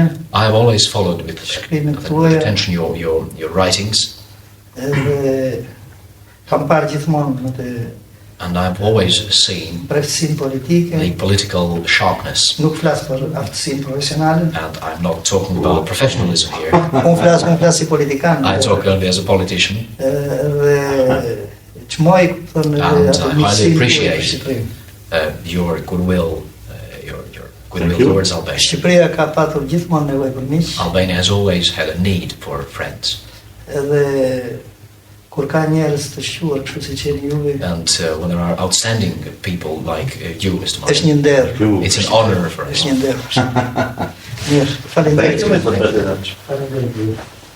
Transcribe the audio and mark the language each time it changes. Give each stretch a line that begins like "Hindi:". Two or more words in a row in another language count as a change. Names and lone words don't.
English: I have always followed with
Albanian: Shkrimet tuaja.
English: attention your writings,
Albanian: edhe kam parë gjithmonë në të
English: and I've always seen
Albanian: preftësinë politike.
English: the political sharpness.
Albanian: Nuk flas për aftësinë profesionale.
English: And I'm not talking about professionalism here.
Albanian: Unë flas si politikan.
English: I talk only as a politician,
Albanian: Dhe çmoj thonë
English: And
Albanian: atë
English: I highly
Albanian: miqësinë
English: appreciate
Albanian: për Shqipërinë.
English: your goodwill, your Thank goodwill you. towards Albania.
Albanian: Shqipëria ka patur gjithmonë nevojë për miq,
English: Albania has always had a need for friends,
Albanian: edhe kur ka njerëz të shquar kështu siç jeni juve,
English: and when there are outstanding people like you, Mr.
Albanian: është
English: Meier,
Albanian: një nder.
English: you. it's an honor for us.
Albanian: Është një nder. Mirë,
English: Thank
Albanian: faleminderit.
English: you, Mr. President.
Albanian: Faleminderit.